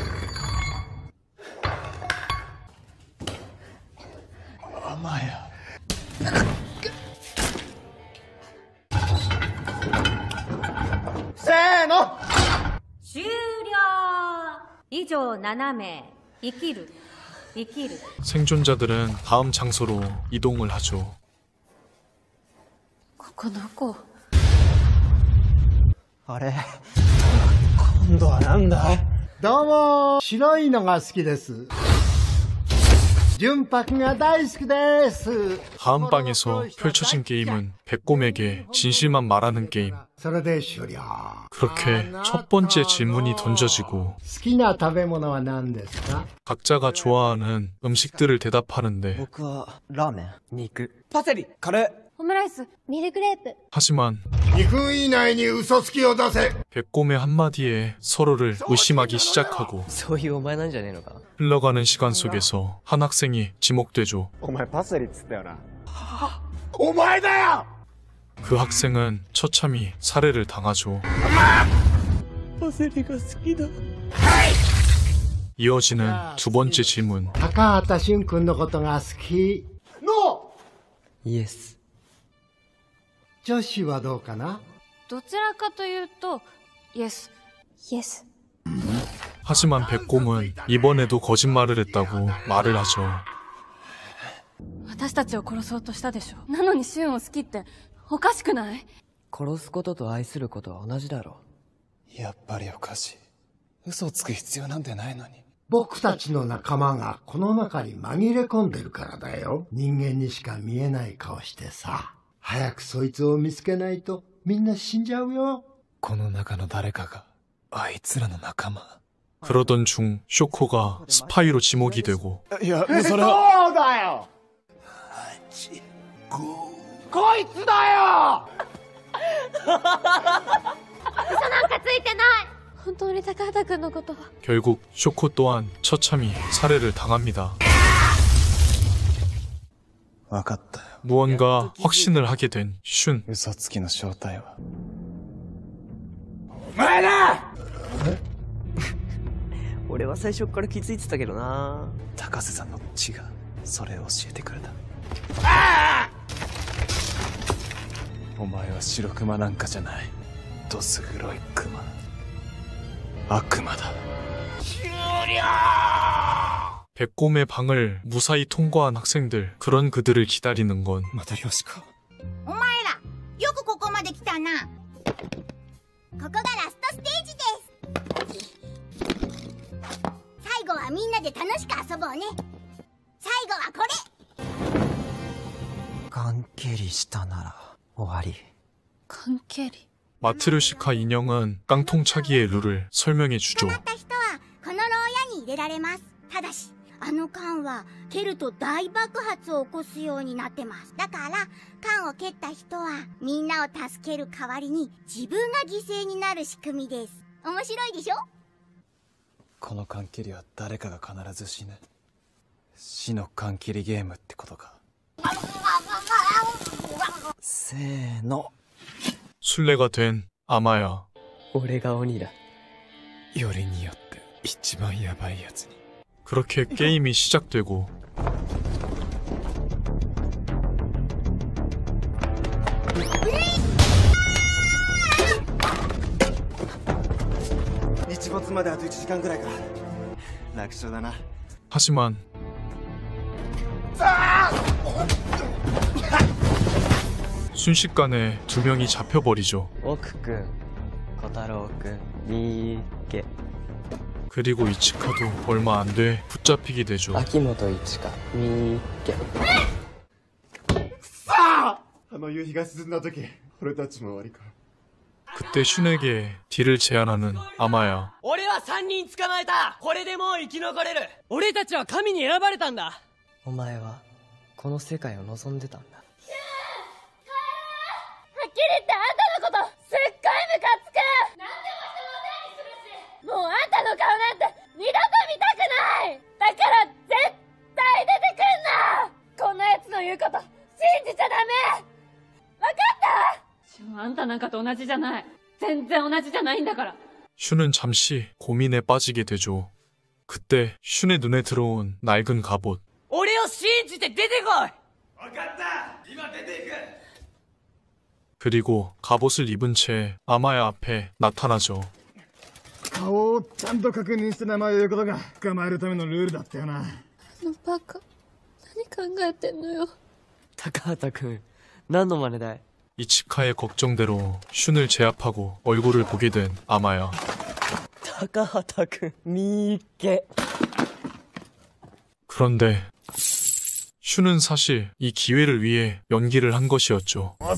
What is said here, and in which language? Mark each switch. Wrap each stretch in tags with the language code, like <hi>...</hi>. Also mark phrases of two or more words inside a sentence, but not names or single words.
<ja>甘や。せーの。終了。以上7名。生きる。生きる。</ja> <ko>생존자들은 다음 장소로 이동을 하죠.</ko> <ja>ここどこ？あれ今度はなんだ？どうも白いのが好きです。純白が大好きです。</ja> <ko>다음 방에서 펼쳐진 게임은 백곰에게 진실만 말하는 게임.</ko> <ja>それで終了。</ja> <ko>그렇게 첫 번째 질문이 던져지고</ko> <ja>好きな食べ物は何ですか？</ja> <ko>각자가 좋아하는 음식들을 대답하는데</ko> <ja>僕はラーメン、肉、パセリ。カレー。オムライス、ミルクレープ。</ja> <ko>하지만</ko> <ja>2分以内に嘘つきを出せ。</ja> <ko>백곰의 한마디에 서로를 의심하기 시작하고</ko> <ja>そういうお前なんじゃねえのか？</ja> <ko>흘러가는 시간 속에서 한 학생이 지목되죠.</ko> <ja>お前パセリっつったよな。お前だよ。</ja> <ko>그 학생은 처참히 살해를 당하죠. 이어지는 두 번째 질문.</ko> <ja>高畑俊君のことが好き。ノイエス。女子はどうかな？どちらかというと、イエス。イエス。</ja> <ko>하지만 백곰은 이번에도 거짓말을 했다고 말을 하죠.</ko> <ja>私たちを殺そうとしたでしょ。なのにシュンを好きっておかしくない？殺すことと愛することは同じだろやっぱりおかしい。嘘をつく必要なんてないのに。僕たちの仲間がこの中に紛れ込んでるからだよ。人間にしか見えない顔してさ。早くそいつを見つけないとみんな死んじゃうよ。この中の誰かがあいつらの仲間。</ja> <ko>그러던 중 쇼코가 스파이로 지목이 되고</ko> <ja>いや、それは。そうだよ。こいつだよ。嘘なんかついてない。本当に高畑君のことは。</ja> <ko>결국 쇼코 또한 처참히 살해를 당합니다.</ko> <ja>分かったよ。</ja> <ko>무언가 확신을 하게 된 슌.</ko> <ja>嘘つきの正体は。お前だ。俺は最初から気づいてたけどな。高瀬さんの血がそれを教えてくれた。お前は白熊なんかじゃない。どす黒い熊。悪魔だ。</ja> <ko>백곰의 방을 무사히 통과한 학생들. 그런 그들을 기다리는 건</ko> <ja>また漁師か。お前らよくここまで来たな。こがラストステージです。最後はみんなで楽しく遊ぼうね。最後はこれ。関係りしたなら終わり。関係り。</ja> <ko>마트르시카 인형은 깡통차기의 룰을 설명해 주죠.</ko> <ja>捕まった人はこの牢屋に入れられます。ただしあの缶は蹴ると大爆発を起こすようになってます。だから缶を蹴った人はみんなを助ける代わりに自分が犠牲になる仕組みです。面白いでしょ。この缶切りは誰かが必ず死ぬ。死の缶切りゲームってことか。せーの。</ja> <ko>술래가 된 아마야.</ko> <ja>俺が鬼だ。よりによって一番ヤバいやつに。</ja> <ko>그렇게 게임이 시작되고 하지만 순식간에 두 명이 잡혀버리죠.</ko> <ja>奥くん、小太郎くん、みーけ。</ja> <ko>그리고 이치카도 얼마 안 돼 붙잡히게 되죠.</ko> <ja>秋元一花、みーけ。あの夕日が沈んだ時、俺たちも終わりか。</ja> <ko>그때 슌에게 딜을 제안하는 아마야.</ko> <ja>俺は3人捕まえた。これでもう生き残れる。俺たちは神に選ばれたんだ。お前はこの世界を望んでたんだ。はっきり言ってあんたのことすっごいムカつく。何でも人のせいにするし、もうあんたの顔なんて二度と見たくない。だから絶対出てくんな。こんな奴の言うこと信じちゃダメ。わかった？あんたなんかと同じじゃない。全然同じじゃないんだから。</ja> <ko>슌은 잠시 고민에 빠지게 되죠. 그때 슌의 눈에 들어온 낡은 갑옷.</ko> <ja>俺を信じて出てこい。わかった。今出ていく。</ja> <ko>그리고 갑옷을 입은 채 아마야 앞에 나타나죠.</ko> <ja>顔をちゃんと確認して名前を言うことが捕まえるためのルールだったよな。あのバカ、何考えてんのよ。高畑くん、何の真似だい。</ja> <ko>이치카의 걱정대로 슌을 제압하고 얼굴을 보게 된 아마야.</ko> <ja>高畑くん、みーけ。</ja> <ko>그런데 슌은 사실 이 기회를 위해 연기를 한 것이었죠.</ko>